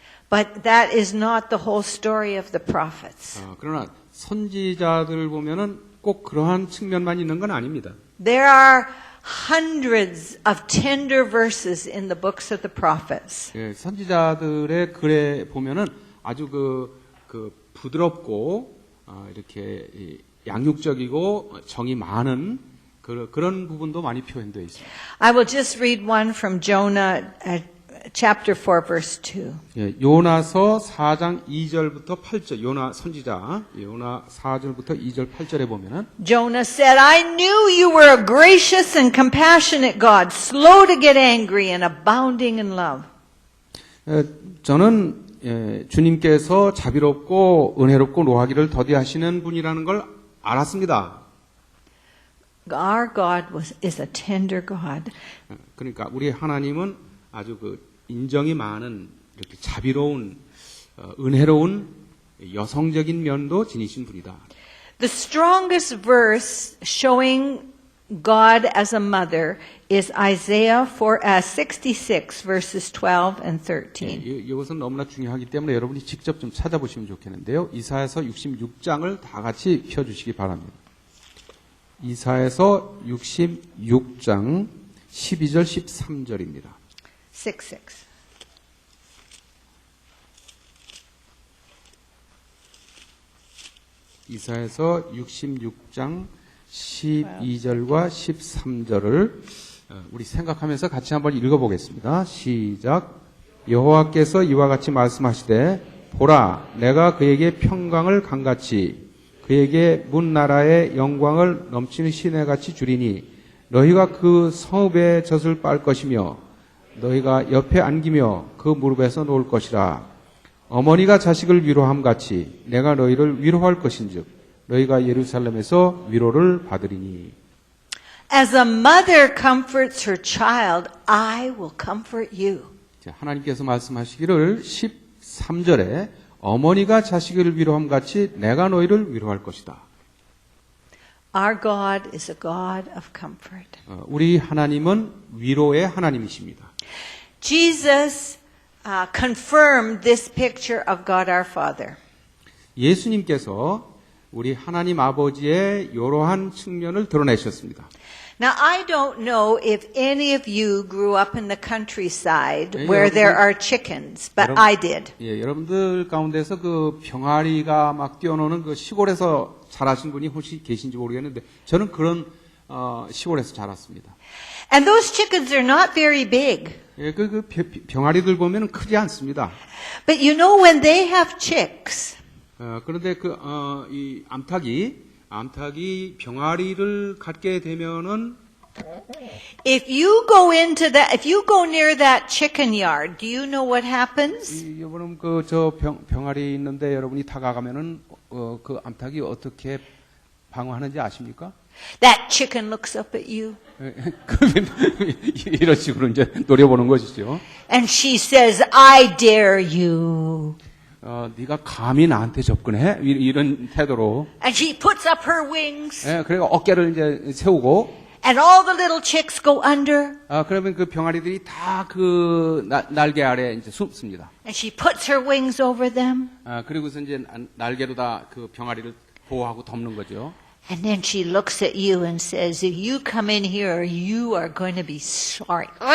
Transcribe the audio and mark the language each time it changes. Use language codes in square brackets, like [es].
[en] But that is not the whole story of the prophets. [ko] 그러나 선지자들을 보면은 꼭 그러한 측면만 있는 건 아닙니다. [en] There are hundreds of tender verses in the books of the prophets. [ko] 예, 선지자들의 글에 보면은 아주 그 부드럽고 이렇게 양육적이고 정이 많은 그런 부분도 많이 표현되어 있습니다. [en] I will just read one from Jonah chapter 4 verse 2. [ko] 예, 요나서 4장 2절부터 8절 요나 선지자 요나 4절부터 2절 8절에 보면은 [en] Jonah said, I knew you were a gracious and compassionate God, slow to get angry and abounding in love. [ko] 저는 주님께서 자비롭고 은혜롭고 노하기를 더디하시는 분이라는 걸 알았습니다. [en] Our God is a tender God. [ko] 그러니까 우리 하나님은 아주 그 인정이 많은 이렇게 자비로운 은혜로운 여성적인 면도 지니신 분이다. [en] The strongest verse showing God as a mother is Isaiah 66 verses 12 and 13. [ko] 이것은 너무나 중요하기 때문에 여러분이 직접 좀 찾아보시면 좋겠는데요. 이사야서 66장을 다 같이 펴주시기 바랍니다. 이사야서 66장 12절 13절입니다. 6. 이사야서 66장 12절과 13절을 우리 생각하면서 같이 한번 읽어보겠습니다. 시작. 여호와께서 이와 같이 말씀하시되 보라 내가 그에게 평강을 강같이 그에게 문 나라의 영광을 넘치는 시내같이 주리니 너희가 그 성읍의 젖을 빨 것이며 너희가 옆에 안기며 그 무릎에서 놓을 것이라. 어머니가 자식을 위로함 같이 내가 너희를 위로할 것인즉 너희가 예루살렘에서 위로를 받으리니. [en] As a mother comforts her child, I will comfort you. [ko] 하나님께서 말씀하시기를 13절에 어머니가 자식을 위로함 같이 내가 너희를 위로할 것이다. [en] Our God is a God of comfort. [ko] 우리 하나님은 위로의 하나님이십니다. [en] Jesus confirmed this picture of God our Father. [ko] 예수님께서 우리 하나님 아버지의 이러한 측면을 드러내셨습니다. [en] Now, I don't know if any of you grew up in the countryside where there are chickens, but I did. [ko] 예, 여러분들 가운데서 그 병아리가 막 뛰어노는 그 시골에서 자라신 분이 혹시 계신지 모르겠는데 저는 그런 시골에서 자랐습니다. [en] And those chickens are not very big. [ko] 예, 병아리들 보면 크지 않습니다. [en] But you know when they have chicks, [ko] 그런데 이 암탉이 병아리를 갖게 되면은 [en] If you go near that chicken yard, do you know what happens? [ko] 여러분 병아리 있는데 여러분이 다가가면은 그 암탉이 어떻게 방어하는지 아십니까? [en] That chicken looks up at you [ko] 그러면 이런 식으로 이제 노려보는 것이죠. [en] and she says, I dare you. [ko] 네가 감히 나한테 접근해? 이런 태도로. [en] And she puts up her wings [ko] 그리고 어깨를 이제 세우고. [en] and all the little chicks go under [ko] 그러면 그 병아리들이 다 날개 아래 이제 숨습니다. [en] and she puts her wings over them [ko] 그리고서 이제 날개로 다 그 병아리를 보호하고 덮는 거죠. [en] and then she looks at you and says, if you come in here, you are going to be sorry.